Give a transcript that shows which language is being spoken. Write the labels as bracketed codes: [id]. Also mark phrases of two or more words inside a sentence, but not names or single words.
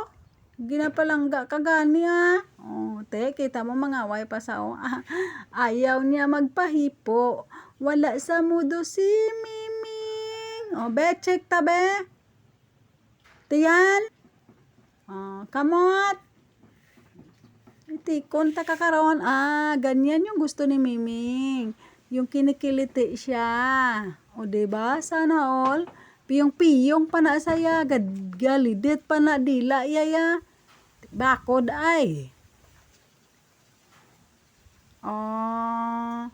[hil] Ginapalangga ka gani ah. Oh, te, kita mo mangaway pa sa ayaw niya magpahipo. Wala sa mudo si Miming. Oh, be, check ta be. Tiyan. Oh, kamot. Tikon ta kakaroon. Ah, [tl] ganyan yung gusto ni Miming. Yung kinikiliti siya. O, diba? Sana all. [hil] Piyong pa na saya. Galidit pa na dila yaya. Bakod ay. Oh.